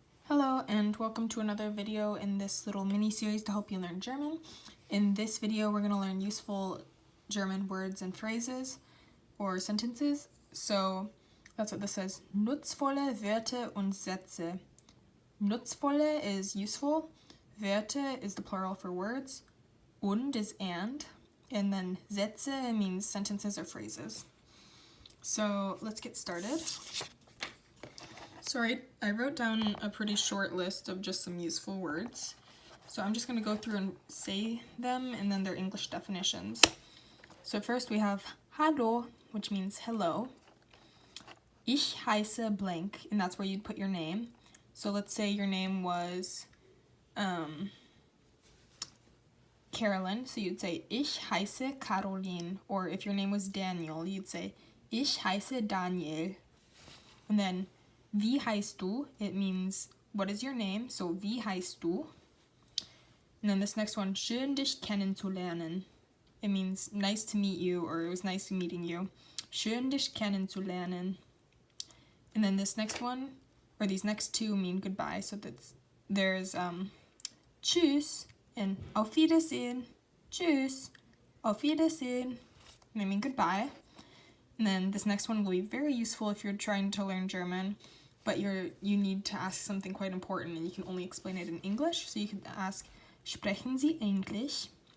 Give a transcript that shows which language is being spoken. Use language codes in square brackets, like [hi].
[en] Hello and welcome to another video in this little mini-series to help you learn German. In this video we're going to learn useful German words and phrases or sentences. So that's what this says. [de] Nutzvolle Wörte und Sätze. [en] Nutzvolle is useful, Wörte is the plural for words, und is and then Sätze means sentences or phrases. So let's get started. So I wrote down a pretty short list of just some useful words. So I'm just going to go through and say them and then their English definitions. So first we have Hallo, which means hello. [de] Ich heiße [en] blank, and that's where you'd put your name. So let's say your name was Carolyn, so you'd say [de] Ich heiße Caroline. [en] Or if your name was Daniel, you'd say [de] Ich heiße Daniel. [en] And then [de] Wie heißt du? [en] It means, what is your name? So, [de] wie heißt du? [en] And then this next one, [de] schön dich kennenzulernen. [en] It means, nice to meet you, or it was nice meeting you. [de] Schön dich kennenzulernen. [en] And then this next one, or these next two mean goodbye. So there's [de] tschüss [en] and [de] auf Wiedersehen. Tschüss, auf Wiedersehen. [en] And they mean goodbye. And then this next one will be very useful if you're trying to learn German, but you need to ask something quite important and you can only explain it in English. So you could ask, [de] sprechen Sie Englisch?